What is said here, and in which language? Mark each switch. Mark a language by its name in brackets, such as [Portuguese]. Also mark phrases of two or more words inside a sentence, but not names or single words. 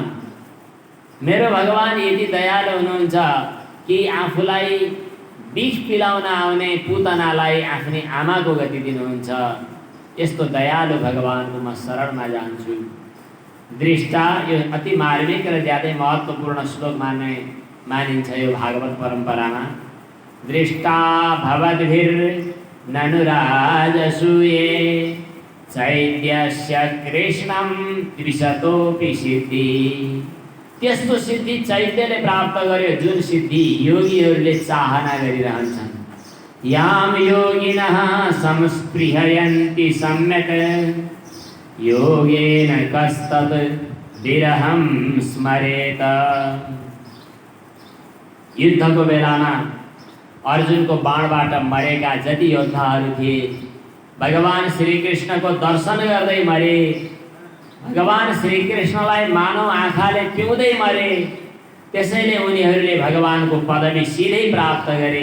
[Nepali] मेरो भगवान यति दयालु हुनुहुन्छ कि आफूलाई विष पिलाउन आउने पूतनालाई आफ्नी आमाको गति दिनुहुन्छ। यस्तो दयालु भगवानको म शरणमा जान्छु। दृष्टा, यो अति मार्मिक र ज्यादै महत्त्वपूर्ण श्लोक मानिन्छ यो भागवत परम्परामा। [Sanskrit] दृष्टा भवद्भिर्ननु राजसूये चैत्यस्य कृष्णं त्रिशतोऽपि सिद्धि। [Nepali] त्यस्तो सिद्धि चैत्यले प्राप्त गर्यो जुन सिद्धि योगीहरूले चाहना गरिरहन्छन्। [Sanskrit] याम योगिनः संस्पृहयन्ति सम्यक् योगेन कस्तत् विरहं स्मरेत। [Nepali] युद्धको बेलामा अर्जुनको बाणबाट मरेका जति योद्धाहरू थिए भगवान श्रीकृष्णको दर्शन गर्दै मरे। भगवान श्रीकृष्णलाई मानव आँखाले पिउँदै मरे। त्यसैले उनीहरूले भगवानको पदवी सिधै प्राप्त गरे।